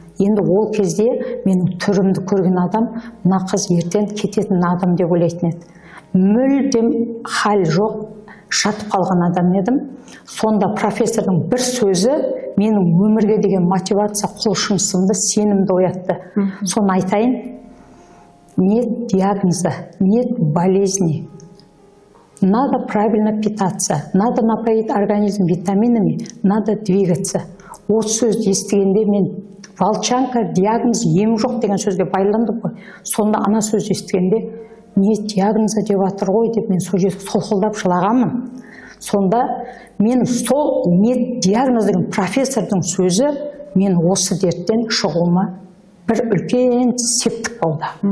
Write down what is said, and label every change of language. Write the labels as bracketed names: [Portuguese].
[Kazakh] Енді ол кезде менің түрімді көрген адам, мына қыз ертең кететін адам деп ойлайтын еді. Мүлдем хал жоқ, жатып қалған адам едім. Сонда профессордың бір сөзі менің өмірге деген мотивация, құлшынысымды, сенімді оятты. Соны айтайын. [Russian] Нет диагноза, нет болезни. Надо правильно питаться, надо напоить организм витаминами, надо двигаться. [Kazakh] Осы сөзді естігенде мен волчанка, диагноз, ем жоқ деген сөзге байландым ғой. Сонда ана сөзді естігенде [Russian] не диагноза [Kazakh] деп жатыр ғой деп мен сол жерде солқылдап жылағанмын. Сонда мен сол [Russian] не диагноз [Kazakh] деген профессордың сөзі мен осы дерттен шығуыма бір үлкен септік болды.